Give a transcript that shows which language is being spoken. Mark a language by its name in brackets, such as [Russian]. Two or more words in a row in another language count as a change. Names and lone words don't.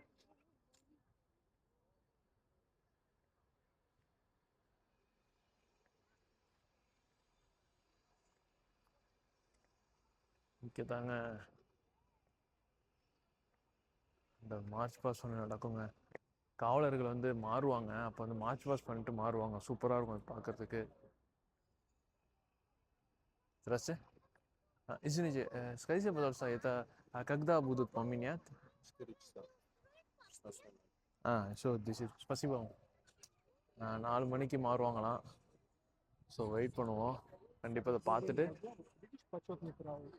[Tamil] இங்கே தாங்க இந்த [English] march past [Tamil] ஒன்று நடக்குங்க. காவலர்கள் வந்து மாறுவாங்க, அப்போ வந்து [English] march past [Tamil] பண்ணிட்டு மாறுவாங்க. சூப்பராக இருக்கும் அது பார்க்கறதுக்கு. [Russian] Здравствуйте. Извините, скажите, пожалуйста, это когда будут поменять? 4 часа. 16:00. Все, 10. Спасибо. [Tamil] 4 மணிக்கு மாறுவாங்களாம். [English] so wait [Tamil] பண்ணுவோம். கண்டிப்பாக அதை பார்த்துட்டு [Russian] Видишь, почетный правый, да?